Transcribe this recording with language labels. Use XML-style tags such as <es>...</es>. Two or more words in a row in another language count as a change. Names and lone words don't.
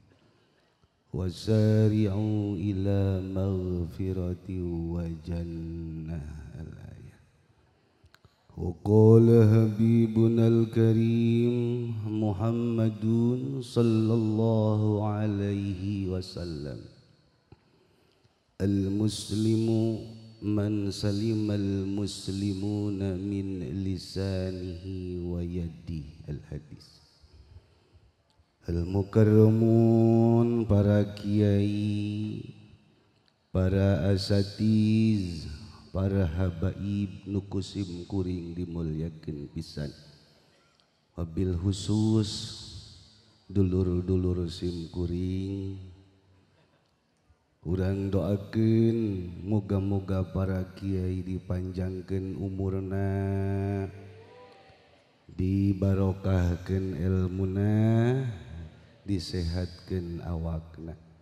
<ar>وسارعوا إلى مغفرة وجنة الآية وقال حبيبنا الكريم محمد صلى الله عليه وسلم المسلم من سلم المسلمون من لسانه ويده الحديث</ar> <su>Al-Mukarramun, para kiai, para asatiz, para habaib nukusim kuring dimulyakeun pisan.</su> <ar>وبالخصوص</ar> <su>dulur-dulur sim kuring urang doakeun moga-moga para kiai dipanjangkeun umurna, dibarokahkeun ilmuna, disehatkeun awakna.</su>